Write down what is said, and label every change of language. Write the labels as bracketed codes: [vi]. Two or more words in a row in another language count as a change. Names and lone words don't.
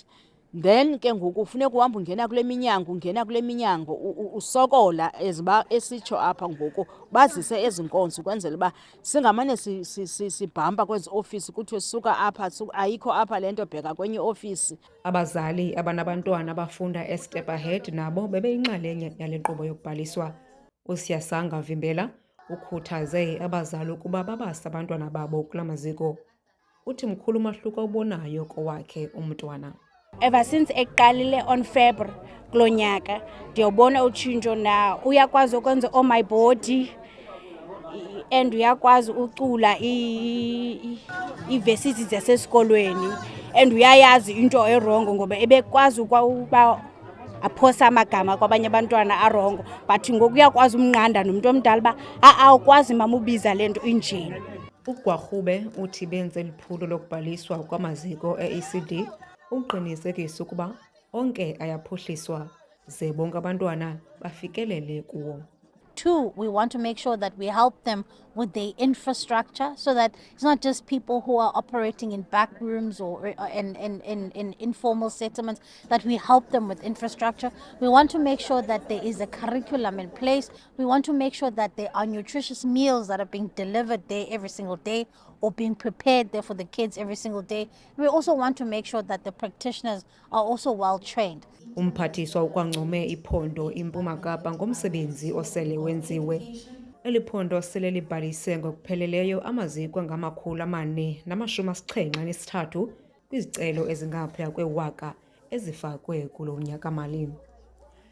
[xh] Then ke ngoku kufuneka uhamba ungena kule minyango usokola eziba esitsho apha ngoku bazise ezi nkonzo ukwenzela uba singamane sibhampa kwezi ofisi kuthiwe suka apha ayikho apha le nto, bheka kwenye ofisi. Abazali abanabantwana abafunda eStep Ahead nabo bebeyinxalenye yale nkqubo yokubhaliswa. uSiyasanga Vimbela ukhuthaze abazali ukuba babase abantwana babo kula maziko. Uthi mkhulu umahluko obonayo kowakhe umntwana. [en] Ever since [xh] eqalile [en] on February [xh] kulo nyaka ndiyobona utshintsho na uyakwazi ukwenza [en] my body and [xh] uyakwazi ucula iivesithi zasesikolweni and uyayazi into erongo ngoba ebekwazi ukuba aphosa amagama kwabanye abantwana arongo, but ngoku uyakwazi umnqanda nomntu omdala uba awukwazi mama ubiza le nto injeni. uGwarube uthi benze liphulo lokubhaliswa kwamaziko e-ECD uqinisekisa ukuba onke ayaphuhliswa ze bonke abantwana bafikelele kuwo. 2, [en] we want to make sure that we help them with the infrastructure so that it's not just people who are operating in back rooms or in informal settlements, that we help them with infrastructure. We want to make sure that there is a curriculum in place. We want to make sure that there are nutritious meals that are being delivered there every single day or being prepared there for the kids every single day. We also want to make sure that the practitioners are also well trained. [xh] Umphathiswa ukwancome iphondo iMpuma Kapa ngomsebenzi osele wenziwe. Eli phondo sele libhalise ngokupheleleyo amaziko angama-473 kwizicelo ezingaphaya kwe-1,000 ezifakwe kulo nyaka mali.